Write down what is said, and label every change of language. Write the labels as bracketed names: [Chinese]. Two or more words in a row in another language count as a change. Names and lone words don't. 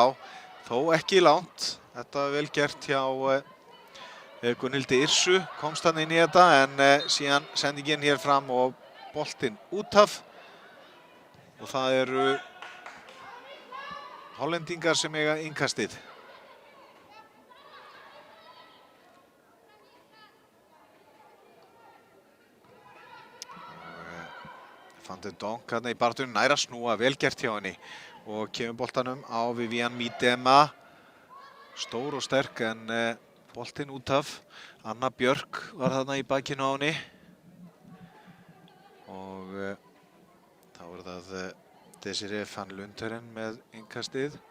[Icelandic] Þó ekki langt, þetta var vel gert hjá Gunnhildi Yrsu, komst hann inn í þetta en síðan sendingin hér fram og boltinn út af. Og það eru hollendingar sem eiga innkastið. Van de Donk hérna í baráttunni, nær að snúa, vel gert hjá henni. Og kemur boltanum á Vivian Miedema. Stór og sterk en boltinn út af. Anna Björk var þarna í bakinu á henni. Og þá er það Desiree van Lunteren með innkastið.